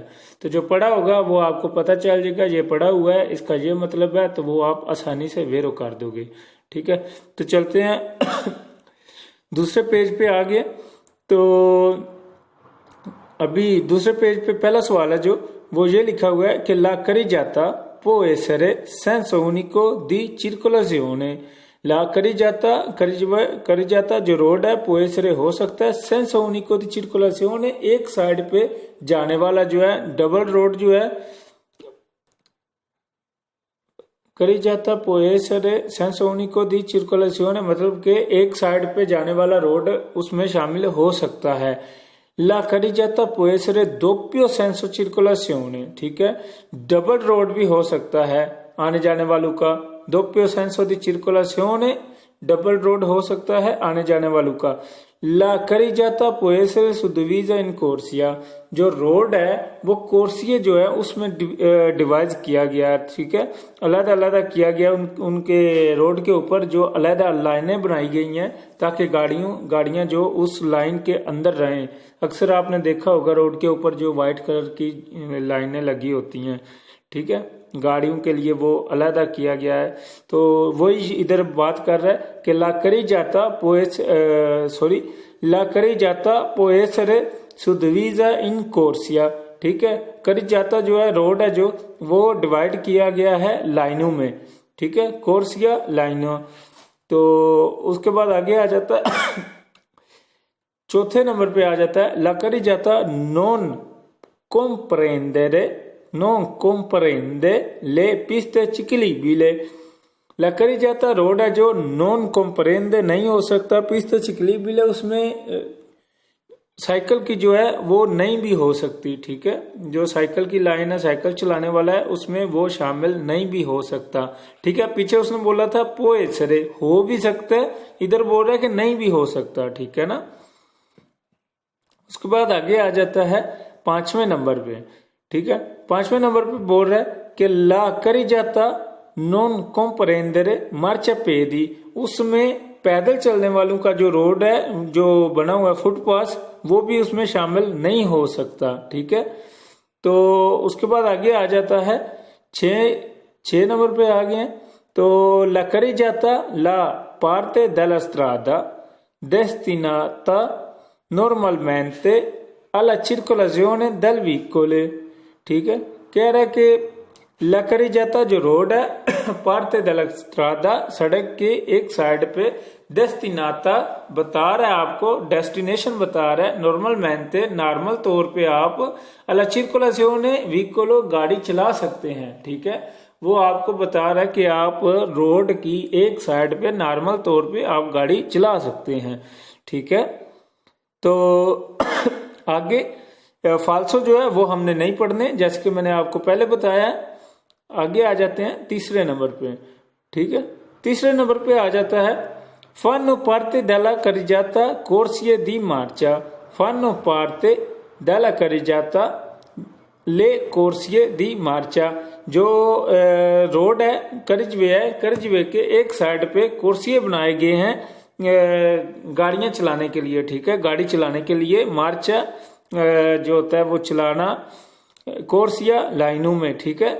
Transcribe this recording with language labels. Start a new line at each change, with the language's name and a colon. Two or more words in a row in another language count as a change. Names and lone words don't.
Hindi: तो जो पढ़ा होगा वो आपको पता चल जाएगा, ये पढ़ा हुआ है इसका ये मतलब है, तो वो आप आसानी से वेरो कर दोगे। ठीक है, तो चलते हैं दूसरे पेज पे आगे। तो अभी दूसरे पेज पे पहला सवाल है जो वो ये लिखा हुआ है कि
Italian: la carreggiata può essere senso unico di circolazione। la carreggiata
Hindi: जो रोड है
Italian: può essere
Hindi: हो सकता है
Italian: senza unico di circolazione,
Hindi: एक साइड पे जाने वाला जो है डबल रोड जो है
Italian: carreggiata può essere senza unico di circolazione,
Hindi: मतलब कि एक साइड पे जाने वाला रोड उसमें शामिल हो सकता है।
Italian: la carreggiata può essere doppio senso circolazione,
Hindi: ठीक है, डबल रोड भी हो सकता है आने जाने वालों का।
Italian: doppio senso di circolazione,
Hindi: डबल रोड हो सकता है आने जाने वालों का।
Italian: la carreggiata può essere suddivisa in corsia,
Hindi: जो रोड है वो कोर्सिये जो है उसमें डिवाइड किया गया, ठीक है, अलग अलग किया गया। उनके रोड के ऊपर जो अलग लाइनें बनाई गई हैं ताकि गाड़ियां जो उस लाइन के अंदर रहें। अक्सर आपने देखा होगा रोड के ऊपर जो व्हाइट कलर की लाइनें लगी होती हैं, ठीक है, गाड़ियों के लिए वो अलग किया गया है। तो वही इधर बात कर रहा है कि
Italian: la carreggiata può essere suddivisa in corsia,
Hindi: ठीक है,
Italian: carreggiata
Hindi: जो है रोड है जो वो डिवाइड किया गया है लाइनों में, ठीक है, कोर्सिया लाइनों। तो उसके बाद आगे आ जाता है चौथे नंबर पे आ जाता है
Italian: la carreggiata non comprende le piste ciclabili, la carreggiata
Hindi: रोड है जो
Italian: non comprende
Hindi: नहीं हो सकता
Italian: piste ciclabili,
Hindi: उसमें साइकिल की जो है वो नहीं भी हो सकती, ठीक है, जो साइकिल की लाइन है साइकिल चलाने वाला है उसमें वो शामिल नहीं भी हो सकता, ठीक है। पीछे उसने बोला था
Italian: può essere
Hindi: हो भी सकता है, इधर बोल रहा है कि नहीं भी हो सकता, ठीक है ना। उसके बाद आगे आ जाता है पांचवें नंबर पे, ठीक है, पांचवें नंबर पे बोल रहा है कि
Italian: la carreggiata non comprendere marciapiedi,
Hindi: उसमें पैदल चलने वालों का जो रोड है जो बना हुआ है फुटपाथ वो भी उसमें शामिल नहीं हो सकता, ठीक है। तो उसके बाद आगे आ जाता है छह नंबर पे आ गए।
Italian: तो la carreggiata la parte della strada destinata normalmente alla circolazione del veicolo,
Hindi: ठीक है, कह रहा है कि
Italian: la carreggiata
Hindi: जो रोड है
Italian: parte della strada
Hindi: सड़क के एक साइड पे destinata बता रहा है आपको, डेस्टिनेशन बता रहा है, normalmente नॉर्मल तौर पे आप
Italian: alla circolazione veicolo
Hindi: गाड़ी चला सकते हैं, ठीक है, वो आपको बता रहा है कि आप रोड की एक साइड पे नॉर्मल तौर पे आप गाड़ी चला सकते हैं, ठीक है। तो आगे फाल्सो जो है वो हमने नहीं पढ़ने, जैसे कि मैंने आपको पहले बताया। आगे आ जाते हैं तीसरे नंबर पे, ठीक है, तीसरे नंबर पे आ जाता है
Italian: fanno parte della carreggiata corsie di marcia, fanno parte della carreggiata le corsie di marcia,
Hindi: जो रोड है करिजवे के एक साइड पे कोर्सिये बनाए गए हैं गाड़ियां चलाने के लिए, ठीक है, गाड़ी चलाने के लिए। मार्चा जो होता है वो चलाना कोर्सिया लाइनों में, ठीक है।